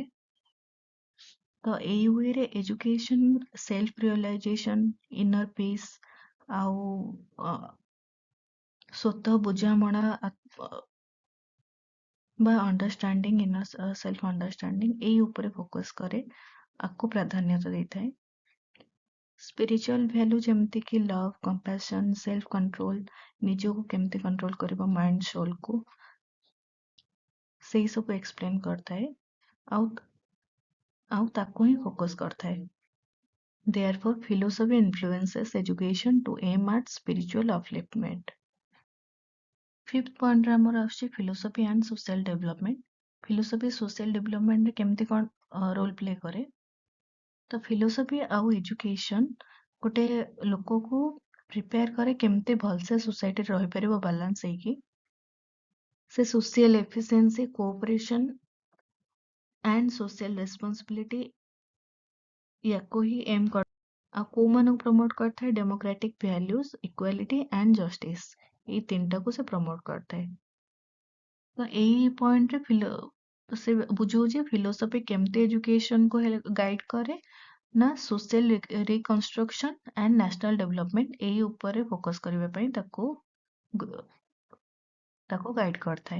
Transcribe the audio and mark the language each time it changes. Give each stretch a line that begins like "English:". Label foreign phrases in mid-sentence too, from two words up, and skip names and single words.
Odia: ତ ଏଇ ୱେରେ
English: education self realization inner peace
Odia: ଆଉ ସ୍ୱତଃ ବୁଝାମଣା ବା
English: understanding inner self understanding
Odia: ଏଇ ଉପରେ ଫୋକସ କରେ ଆକୁ ପ୍ରାଧାନ୍ୟତା ଦେଇଥାଏ।
English: spiritual value
Odia: ଯେମିତି କି
English: love compassion self control
Odia: ନିଜକୁ କେମିତି କଣ୍ଟ୍ରୋଲ କରିବ
English: mind soulକୁ
Odia: ସେଇ ସବୁ ଏକ୍ସପ୍ଲେନ କରିଥାଏ ଆଉ ଆଉ ତାକୁ ହିଁ ଫୋକସ କରିଥାଏ।
English: Therefore, philosophy influences education to aim at spiritual upliftment. Fifth point ରେ
Odia: ଆମର ଆସୁଛି
English: philosophy and social development. Philosophy social development
Odia: ରେ କେମିତି କଣ
English: role play
Odia: କରେ? ତ philosophy ଆଉ education ଗୋଟେ ଲୋକକୁ ପ୍ରିପେୟାର କରେ କେମିତି ଭଲସେ ସୋସାଇଟିରେ ରହିପାରିବ ବାଲାନ୍ସ ହେଇକି। ସେ
English: social efficiency, cooperation and social responsibility
Odia: ୟାକୁ ହିଁ ଏମ୍ କରେ। ଆଉ କୋଉମାନଙ୍କୁ ପ୍ରମୋଟ କରିଥାଏ
English: democratic values equality and justice
Odia: ଏଇ ତିନିଟାକୁ ସେ ପ୍ରମୋଟ କରିଥାଏ। ତ ଏଇ ପଏଣ୍ଟରେ ସେ ବୁଝଉଛି ଫିଲୋସଫି କେମିତି ଏଜୁକେସନକୁ ଗାଇଡ କରେ ନା
English: social reconstruction and national development
Odia: ଏଇ ଉପରେ ଫୋକସ କରିବା ପାଇଁ ତାକୁ ଗାଇଡ କରିଥାଏ।